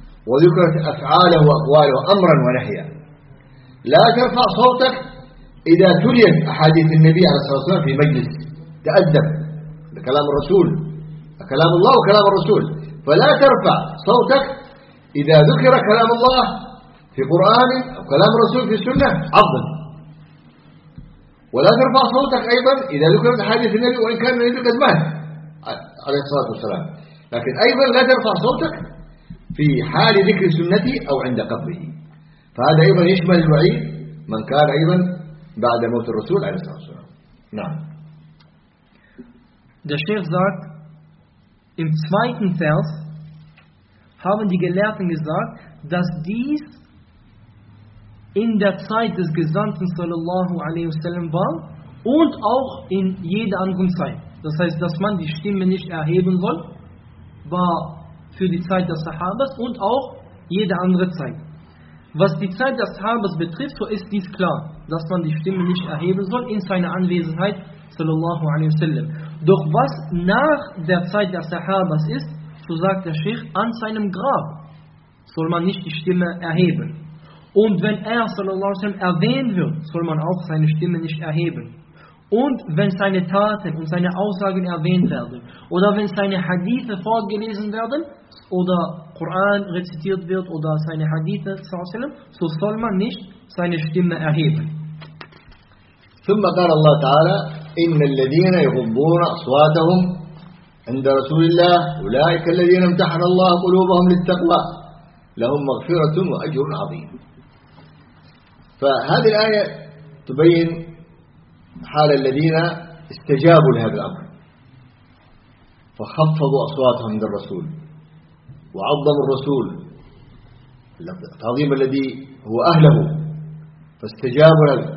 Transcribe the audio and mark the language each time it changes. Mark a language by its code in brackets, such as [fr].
[ar] وذكرت أفعاله وأقواله أمرا ونهيا، لا ترفع صوتك إذا تليت أحاديث النبي عليه الصلاة والسلام في مجلس تأدب بكلام الرسول، كلام الله وكلام الرسول، فلا ترفع صوتك إذا ذكر كلام الله في قرآن أو كلام الرسول في السنة عظم، ولا ترفع صوتك أيضا إذا ذكر أحاديث النبي وإن كان النبي قد مات عليه الصلاة والسلام، لكن أيضا لا ترفع صوتك في حال ذكر سنته أو عند قبره. فهذا أيضا يشمل الوعيد من كان أيضا بعد موت الرسول عليه الصلاة والسلام. نعم. [de] Der Schiff sagt, im zweiten Vers haben die Gelehrten gesagt, dass dies in der Zeit des Gesandten sallallahu alaihi wasallam war und auch in jeder anderen Zeit. Das heißt, dass man die Stimme nicht erheben soll, war für die Zeit des Sahabas und auch jede andere Zeit. Was die Zeit des Sahabas betrifft, so ist dies klar, dass man die Stimme nicht erheben soll in seiner Anwesenheit sallallahu alaihi wasallam. Doch was nach der Zeit des Sahabas ist, so sagt der Sheikh, an seinem Grab soll man nicht die Stimme erheben. Und wenn er sallallahu alaihi wasallam erwähnt wird, soll man auch seine Stimme nicht erheben. Und wenn seine Taten und seine Aussagen erwähnt werden, oder wenn seine Hadithe vorgelesen werden, oder Koran rezitiert wird, oder seine Hadithe, so soll man nicht seine Stimme erheben. [ar] ثم قال الله تعالى إن الذين يغضون أصواتهم عند رسول الله أولئك الذين امتحن الله قلوبهم للتقوى لهم مغفرة وأجر عظيم. فهذه الآية تبين حال الذين استجابوا لهذا الأمر فخفضوا أصواتهم عند الرسول وعظموا الرسول التعظيم الذي هو أهله فاستجابوا لهذا.